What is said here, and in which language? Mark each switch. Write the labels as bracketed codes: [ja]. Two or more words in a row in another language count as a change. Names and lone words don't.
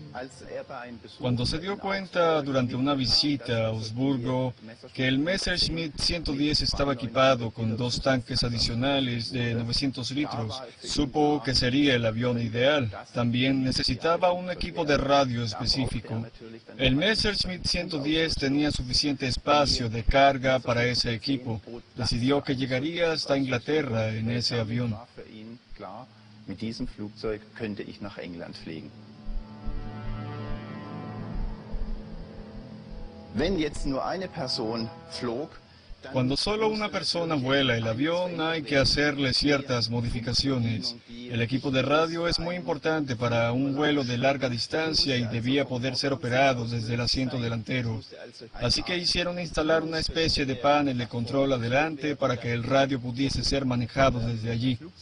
[es] Cuando se dio cuenta durante una visita a Augsburgo que el Messerschmitt 110 estaba equipado con 2 tanques adicionales de 900 litros, supo que sería el avión ideal. También necesitaba un equipo de radio específico. El Messerschmitt 110 tenía suficiente espacio de carga para ese equipo. Decidió que llegaría hasta Inglaterra en ese avión. [de] Mit diesem Flugzeug könnte ich nach England fliegen. Wenn jetzt nur eine Person flog, [es] Cuando solo una persona vuela el avión, hay que hacerle ciertas modificaciones. El equipo de radio es muy importante para un vuelo de larga distancia y debía poder ser operado desde el asiento delantero. Así que hicieron instalar una especie de panel de control adelante para que el radio pudiese ser manejado desde allí.